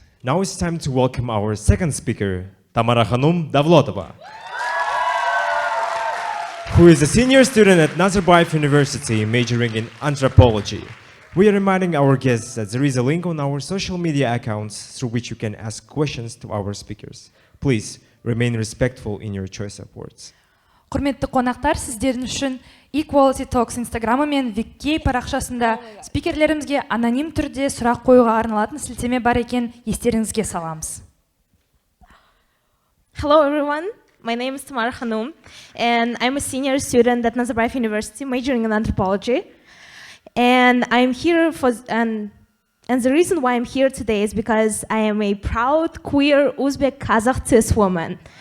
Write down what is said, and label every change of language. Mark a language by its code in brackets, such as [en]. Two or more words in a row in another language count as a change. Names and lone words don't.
[en] Now it's time to welcome our second speaker, Tamarakhonum Davlatova, who is a senior student at Nazarbayev University majoring in anthropology. We are reminding our guests that there is a link on our social media accounts through which you can ask questions to our speakers. Please remain respectful in your choice of words. [kk] Құрметті қонақтар, сіздердің үшін E.Quality Talks Инстаграмы мен Вики парақшасында спикерлерімізге аноним түрде сұрақ қоюға арналатын сілтеме бар екен, естеріңізге саламыз. [en] Hello everyone, my name is Tamarakhonum and I'm a senior student at Nazarbayev University majoring in anthropology. And I'm here and the reason why I'm here today is because I am a proud queer Uzbek Kazakh cis woman.